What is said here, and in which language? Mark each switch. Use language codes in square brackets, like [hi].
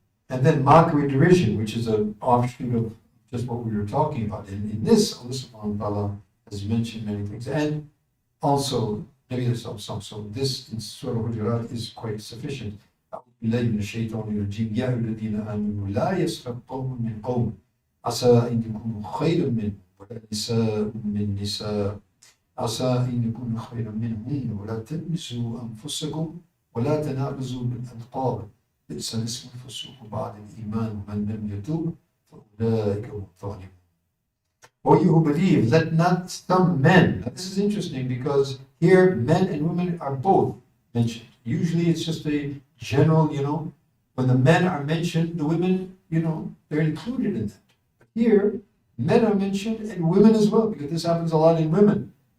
[en] And then mockery, derision, which is an offshoot of just what we were talking about. In this, Allah subhanahu wa ta'ala has mentioned many things. And also, Nabi Sallallahu. So this in Surah Hujurat is quite sufficient. [ar] أعوذ بالله من الشيطان الرجيم يا أيها الذين آمنوا لا يسخر قوم من قوم عسى أن يكونوا خيرا منهم ولا نساء من نساء عسى أن يكونوا خيرا منهن ولا تلمزوا أنفسكم ولا تنابزوا بالألقاب بئس الاسم الفسوق بعد الإيمان ومن لم يتوب فأولئك هم الظالمون. [en] O you who believe, let not some men. Now this is interesting because here men and women are both mentioned. Usually it's just a general, when the men are mentioned, the women, they're included in that. But here, men are mentioned and women as well, because this happens a lot in women.